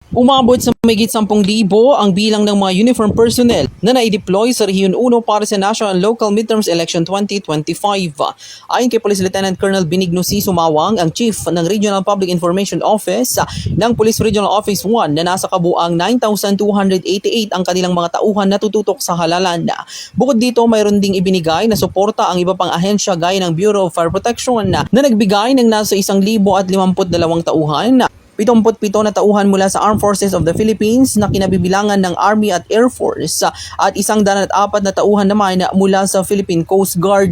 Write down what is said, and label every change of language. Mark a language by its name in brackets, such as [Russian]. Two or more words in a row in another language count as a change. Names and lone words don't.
[Filipino] Umabot sa mahigit 10,000 ang bilang ng mga [English] uniform personnel [Filipino] na naideploy sa Rehiyon 1 para sa National and Local Midterms Election 2025. Ayon kay Police Lieutenant Colonel Benigno C. Sumawang, ang Chief ng Regional Public Information Office ng Police Regional Office 1 na nasa kabuang 9,288 ang kanilang mga tauhan na tututok sa halalan. Bukod dito, mayroon ding ibinigay na suporta ang iba pang ahensya gaya ng Bureau of Fire Protection na nagbigay ng nasa 1,052 tauhan. 77 na tauhan mula sa Armed Forces of the Philippines na kinabibilangan ng Army at Air Force at 104 na tauhan naman mula sa Philippine Coast Guard.